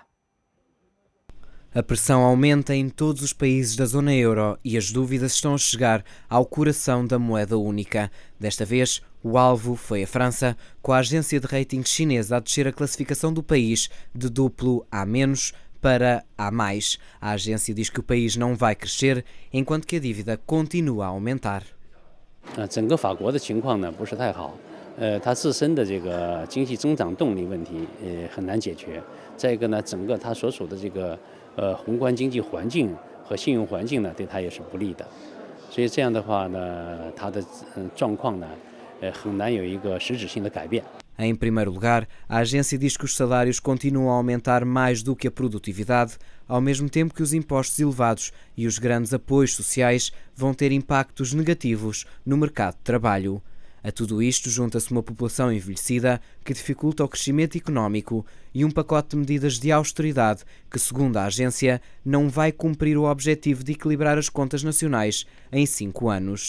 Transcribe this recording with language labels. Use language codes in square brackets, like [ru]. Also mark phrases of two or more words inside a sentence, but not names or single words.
[pt] A pressão aumenta em todos os países da zona euro e as dúvidas estão a chegar ao coração da moeda única. Desta vez, o alvo foi a França, com a agência de rating chinesa a descer a classificação do país de A- para A+. A agência diz que o país não vai crescer, enquanto que a dívida continua a aumentar. [zh] 整个法国的情况呢不是太好，它自身的这个经济增长动力问题很难解决。再一个呢，整个它所处的这个宏观经济环境和信用环境呢，对它也是不利的。所以这样的话呢，它的状况呢，很难有一个实质性的改变。 [pt] Em primeiro lugar, a agência diz que os salários continuam a aumentar mais do que a produtividade, ao mesmo tempo que os impostos elevados e os grandes apoios sociais vão ter impactos negativos no mercado de trabalho. A tudo isto junta-se uma população envelhecida que dificulta o crescimento económico e um pacote de medidas de austeridade que, segundo a agência, não vai cumprir o objetivo de equilibrar as contas nacionais em 5 anos.